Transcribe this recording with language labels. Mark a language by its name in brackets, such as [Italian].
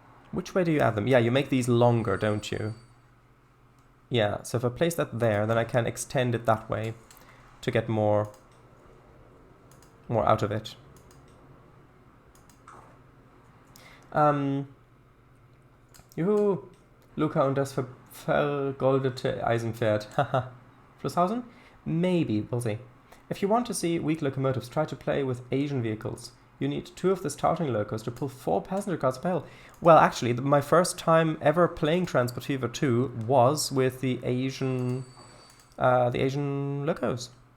[English] Which way do you add them? Yeah, you make these longer, don't you? Yeah, so if I place that there, then I can extend it that way to get more out of it. [German] Juhu, Luca und das vergoldete Eisenpferd. [English] Haha. Flusshausen? Maybe, we'll see. If you want to see weak locomotives, try to play with Asian vehicles. You need 2 of the starting locos to pull 4 passenger cars up a hill. Well, actually, my first time ever playing Transport Fever 2 was with the Asian locos.